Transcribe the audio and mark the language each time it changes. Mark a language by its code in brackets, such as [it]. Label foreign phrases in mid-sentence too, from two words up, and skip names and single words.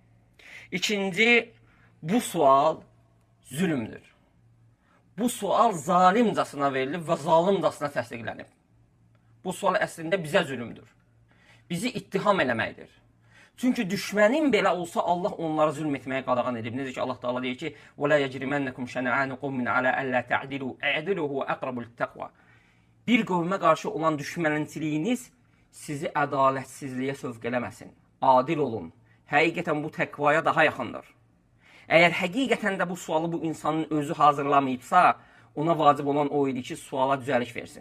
[az] İkinci, bu sual zülümdür. Bu sual zalimcasına verilib və zalimcasına təsdiqlənib. Bu sual əslində bizə zülümdür. Bizi ittiham eləməkdir. Çünki düşmənin belə olsa Allah onlara zülm etməyə qadağan edib. Necə ki, Allah Teala deyir ki, [ar] وَلَا يَجْرِمَنَّكُمْ شَنَعَانُ قَوْمٍ عَلَى أَلَّا تَعْدِلُوا اَعْدِلُوا هُوَ أَقْرَبُ لِلتَّقْوَى. [az] Bir qövmə qarşı olan düşmənçiliyiniz sizi ədalətsizliyə sövq eləməsin. Adil olun. Həqiqətən bu təqvaya daha yaxındır. Əgər həqiqətən də bu sualı bu insanın özü hazırlamayıbsa, ona vacib olan o idi ki, suala düzəliş versin.